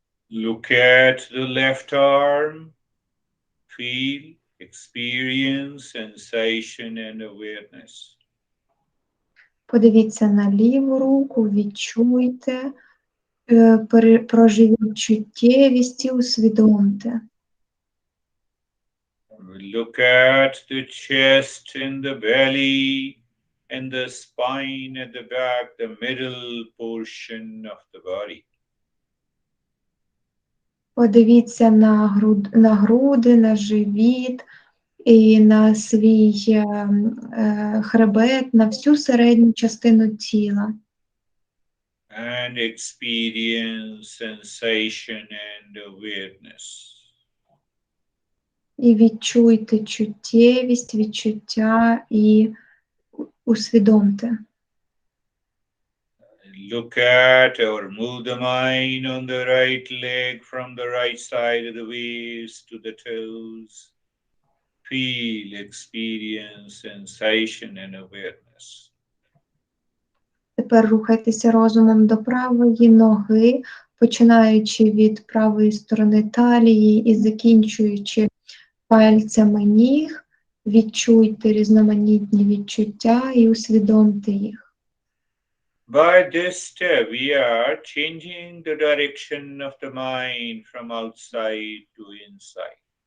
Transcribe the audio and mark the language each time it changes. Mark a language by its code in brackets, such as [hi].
[en] Look at the left arm, feel, experience sensation and awareness. [uk] Подивіться на ліву руку, відчуйте, проживіть чуттєвість і усвідомте. [en] Look at the chest and the belly and the spine at the back, the middle portion of the body. [uk] Подивіться на груди, на живіт і на свій хребет, на всю середню частину тіла. [en] And experience sensation and awareness. [uk] І відчуйте чуттєвість, відчуття і усвідомте. [en] Look at or move the mind on the right leg from the right side of the waist to the toes. Feel, experience sensation and awareness. [uk] Тепер рухайтеся розумом до правої ноги, починаючи від правої сторони талії і закінчуючи пальцями ніг, відчуйте різноманітні відчуття і усвідомте їх. [en] By this step, we are changing the direction of the mind from outside to inside.